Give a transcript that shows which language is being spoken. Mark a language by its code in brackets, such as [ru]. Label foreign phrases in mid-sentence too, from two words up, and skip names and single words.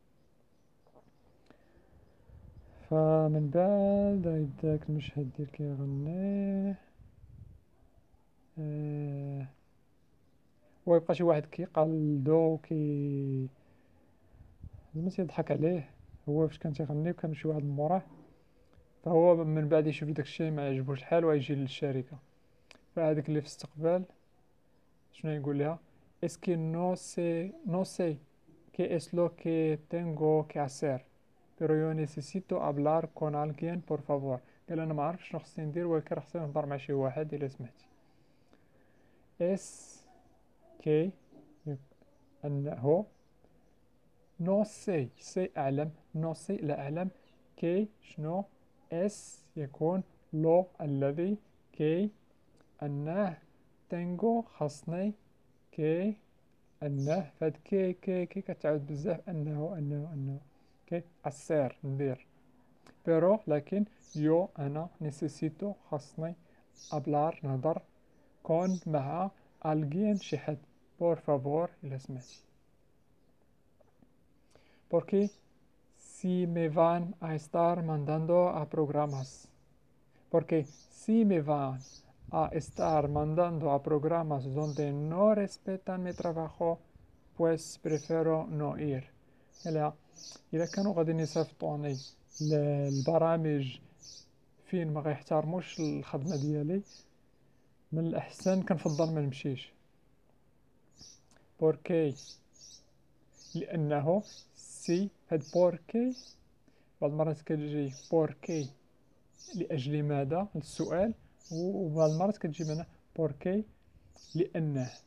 [ar] فمن بعد هيداك المشهد ديال كيغني ويبقى شي واحد كيقلدو زعما تيضحك عليه هو فاش كان تيغني، وكان شي واحد موراه، فهو من بعد يشوف داكشي ما يعجبوش الحال ويجي للشركة. فهذاك اللي في استقبال شنو يقول لها؟ [es] es que no sé qué es lo que tengo que hacer pero yo necesito hablar con alguien por favor. [ar] قال انا ما عرفتش شنو خصني ندير ولكن خصني نهضر مع شي واحد الا سمحتي. [es] es que [ar] انه [es] no sé, [ar] سي اعلم، [es] no sé [ar] لا اعلم، كي شنو، اس يكون لو الذي، كي انه، تنغو خصني، كي انه، فهاد كي كتعاود بزاف، انه كي اسير ندير، بيرو لكن، يو انا، نيسيسيتو خصني، ابلار نهضر، كون مع الجين شي حد، [es] por favor [ar] الا سمعتي. [es] Porque si me van a estar mandando a programas, porque si me van a estar mandando a programas donde no respetan mi trabajo, pues prefiero no ir. [ar] إلا كانوا غادي يصيفطوني للبرامج فين ما غيحترموش الخدمة ديالي، من الأحسن كنفضل ما نمشيش. بوركي لأنه، سي هاد بوركي بعض المرات كتجي بوركي لأجل ماذا السؤال، وبعض المرات كتجي معنا بوركي لأنه.